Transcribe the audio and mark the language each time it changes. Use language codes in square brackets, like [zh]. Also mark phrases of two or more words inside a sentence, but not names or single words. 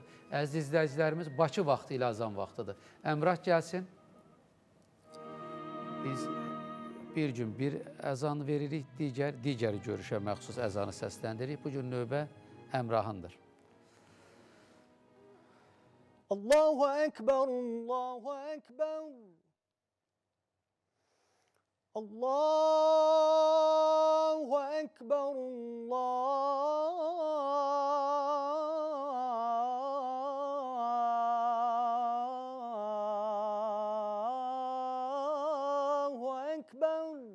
[az] Əziz izləyicilərimiz, Bakı vaxtı ilə azan vaxtıdır. Əmrah gəlsin. Biz bir gün bir əzan veririk, digəri görüşə məxsus əzanı səsləndirik. Bu gün növbə Əmrahındır. [ar] الله أكبر، الله أكبر. الله أكبر، الله أكبر.